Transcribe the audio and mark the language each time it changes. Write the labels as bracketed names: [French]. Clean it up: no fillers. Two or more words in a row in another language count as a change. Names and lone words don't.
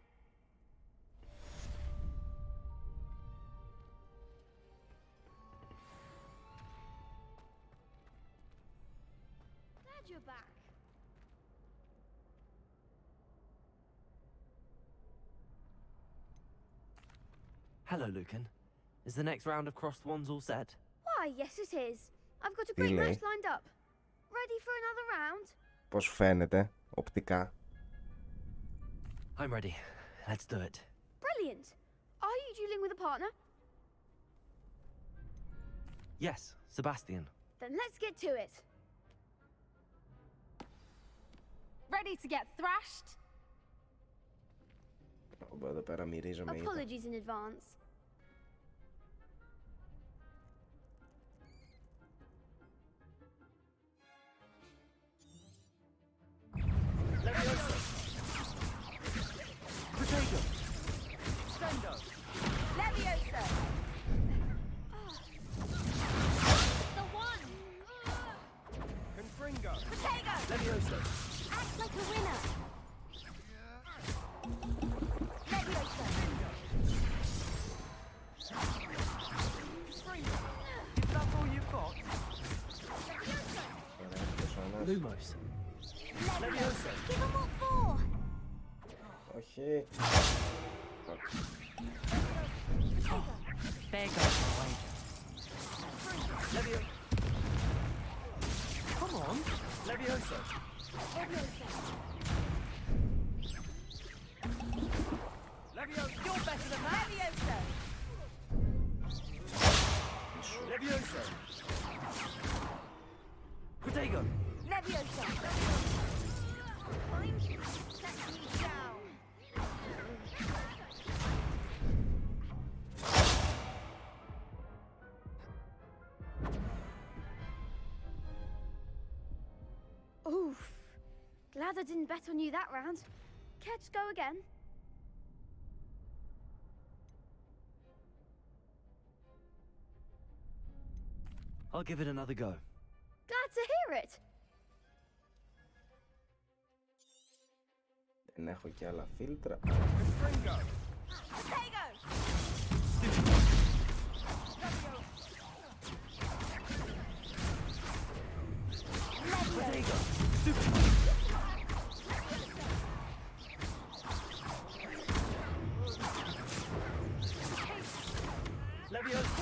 [English] Glad you're back. Hello, Lucan. Is the next round of crossed wands all set? Why, yes it is. I've got a great [Greek] λέει? [English] match lined up. Ready for another round? [Greek] Πώς φαίνεται οπτικά? [English] I'm ready. Let's do it. Brilliant. Are you dueling with a partner? Yes, Sebastian. Then let's get to it. Ready to get thrashed? [Greek] Εδώ πέρα μυρίζομαι ήδη. [English] Apologies in advance. Levioso. Potato. Sendo. Leviosa! The one! Confringo. Potato! Levioso. Act like a winner! Leviosa! Is that all you've got? [Greek] Ωραία, ποιος ο ένας? [English] Lumos. Leviosa! Give 'em all four! [Greek] Όχι. [English] There goes the wager. Levioso. Come on. Levioso. Levioso. You're better than that. Leviosa! Levioso. Potato. Leviosa. Let me down. Oof. Glad I didn't bet on you that round. Care to go again? I'll give it another go. Glad to hear it. [Greek] Δεν έχω και άλλα φίλτρα. [English] Potato. Protego! Leviosa!